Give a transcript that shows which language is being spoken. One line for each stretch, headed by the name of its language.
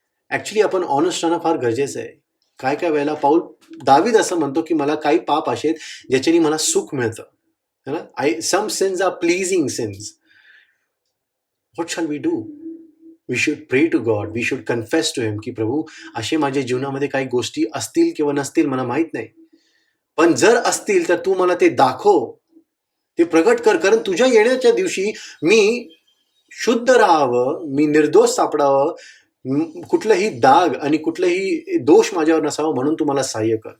Marathi: Actually आपण honest राहणं फार गरजेचं आहे. काय वेळेला दावीद असं म्हणतो की मला काही पाप असे आहेत ज्याच्याने मला सुख मिळतं है ना.
English: Some sins are pleasing sins. What shall we do? We should pray to God, we should confess to him
Marathi: की प्रभू असे माझ्या जीवनामध्ये काही गोष्टी असतील किंवा नसतील मला माहित नाही, पण जर असतील तर तू मला ते दाखव, ते प्रगट कर. कारण तुझ्या येण्याच्या दिवशी मी शुद्ध राहावं, मी निर्दोष सापडावं, कुठलंही दाग आणि कुठलंही दोष माझ्यावर नसावं म्हणून तू मला सहाय्य कर.